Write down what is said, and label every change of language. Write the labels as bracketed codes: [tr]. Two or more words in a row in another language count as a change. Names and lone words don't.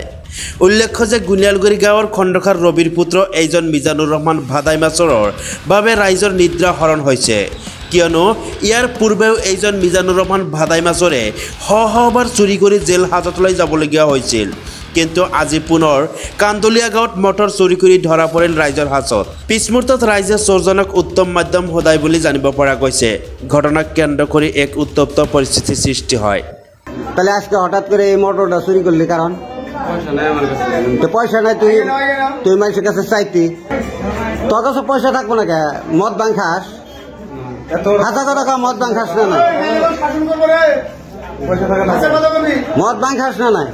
[as] উল্লেখ্য যে গুনিয়ালগুড়ি গাঁৱৰ খণ্ডকাৰ ৰবিৰ পুত্ৰ এইজন মিজানুর রহমান ভাদাইমা চোৰৰ বাবে ৰাইজৰ নিদ্ৰা হৰণ হৈছে, কিয়নো ইয়াৰ পূৰ্বেও এইজন মিজানুর রহমান ভাদাইমা চোৰে শবাৰ চুৰি কৰি জেল হাজতলৈ যাবলগীয়া হৈছিল। কিন্তু আজি পুনৰ কান্দুলিয়া গাঁৱত মটৰ চুৰি কৰি ধৰা পৰিল ৰাইজৰ হাতত। পিছমুহূৰ্তত ৰাইজে চোৰজনক উত্তম মাধ্যম সদায় বুলি জানিব পৰা গৈছে। ঘটনাক কেন্দ্ৰ কৰি এক উত্তপ্ত পৰিস্থিতিৰ সৃষ্টি হয়। [bn] তাহলে আজকে হঠাৎ করে এই মোটরটা চুরি করলি কারণ পয়সা নাই, তুই মানুষের কাছে চাইতি, তোর কাছে পয়সা থাকবো না কে? মদ ভাং খাস, হাজার টাকা মদ ভাং খাস না নাই? মদ ভাং খাস না নাই?